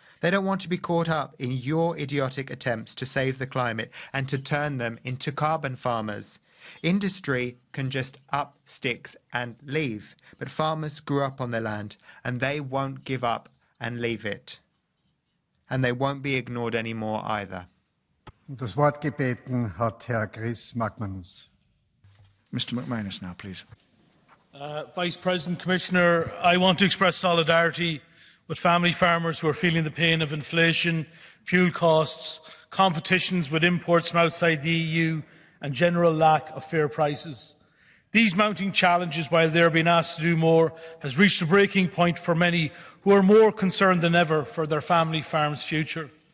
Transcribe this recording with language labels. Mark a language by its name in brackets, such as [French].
[English] They don't want to be caught up in your idiotic attempts to save the climate and to turn them into carbon farmers. Industry can just up sticks and leave, but farmers grew up on their land and they won't give up and leave it. And they won't be ignored anymore either. [German] Das Wort gebeten hat Herr Chris McManus. [English] Mr. McManus now, please. Vice President, Commissioner, I want to express solidarity with family farmers who are feeling the pain of inflation, fuel costs, competitions with imports from outside the EU and general lack of fair prices. These mounting challenges, while they are being asked to do more, has reached a breaking point for many who are more concerned than ever for their family farm's future.